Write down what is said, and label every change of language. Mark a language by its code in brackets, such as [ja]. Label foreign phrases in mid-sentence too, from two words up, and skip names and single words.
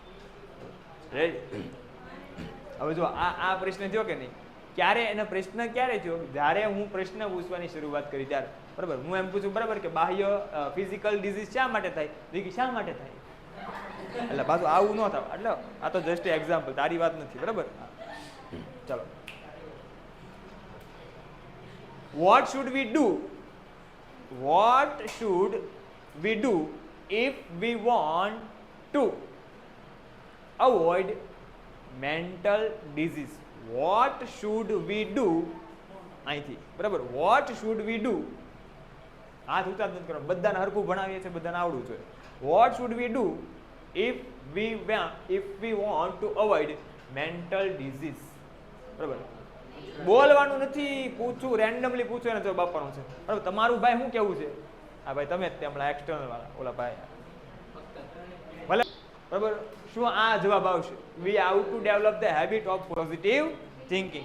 [gu] હવે જો આ પ્રશ્ન થયો કે નહીં, ક્યારે એનો પ્રશ્ન ક્યારે થયો? જ્યારે હું પ્રશ્ન પૂછવાની શરૂઆત કરી ત્યારે, બરાબર. હું એમ પૂછું, બરાબર, કે બાહ્ય [en] physical disease [gu] શા માટે થાય? શા માટે થાય? એટલે પાછું આવું ન થાય. એટલે આ તો [en] just example, [gu] તારી વાત નથી, બરાબર. ચલો, [en] what should we do? What should we do if we want to avoid mental disease? What should we do? [gu] અહીંથી, બરાબર. [en] What should we do? [gu] હાથ ઉતાર નથી કરો, બધાને હરખું ભણાવીએ છીએ, બધાને આવડવું જોઈએ. [en] What should we do if we want to avoid mental disease? [gu] બરાબર. બોલવાનું નથી, પૂછું, રેન્ડમલી પૂછું એને જવાબ આપવાનો છે, બરાબર. તમારું ભાઈ શું કેવું છે? હા ભાઈ, તમે જ હમણાં એક્સટર્નલ વાળા ઓલા ભાઈ, ભલે, બરાબર. શું આ જવાબ આવશે? [en] we have to develop the habit of positive thinking.